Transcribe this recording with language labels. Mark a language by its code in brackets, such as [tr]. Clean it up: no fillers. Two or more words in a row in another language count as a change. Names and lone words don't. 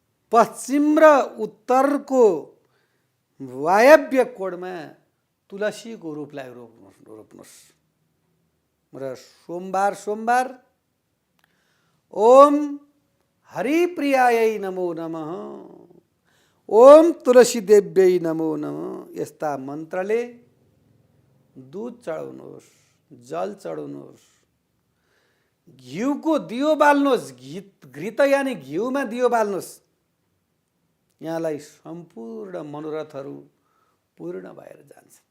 [ne] पश्चिम र उत्तरको वायव्य कोणमा तुलसीको रुखलाई रोप्नुहोस्। र सोमबार [sa] ओम हरिप्रियायै नमो नमः, ओम तुलसी देव्यै नमो नमः [ne] यस्ता मन्त्रले दूध चढाउनुहोस्, जल चढाउनुहोस्, घिउको दियो बाल्नुहोस्। घृत यानि घिउमा दियो बाल्नुहोस्। यहाँलाई सम्पूर्ण मनोरथहरू पूर्ण भएर जान्छ।